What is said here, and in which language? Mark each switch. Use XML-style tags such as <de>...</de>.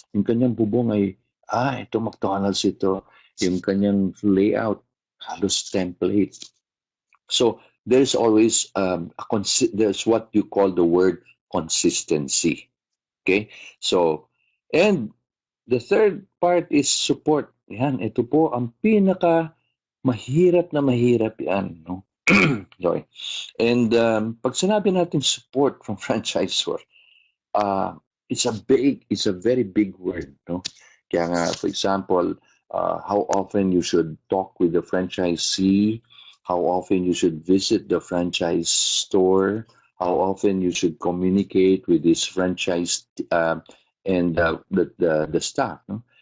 <tl>Yung kanyang bubong ay ito McDonald's ito, yung kanyang layout halos template.</tl> <en>So there's always there's what you call the word consistency. Okay? So, and the third part is support.</en> <tl>Yan, ito po ang pinaka mahirap yan, no?</tl> <en>Sorry. And pag sinabi natin support from franchisor, it's a very big word, no?</en> <tl>Kaya nga,</tl> <en>for example, how often you should talk with the franchisee, how often you should visit the franchise store, how often you should communicate with this franchise and the staff, no?</en>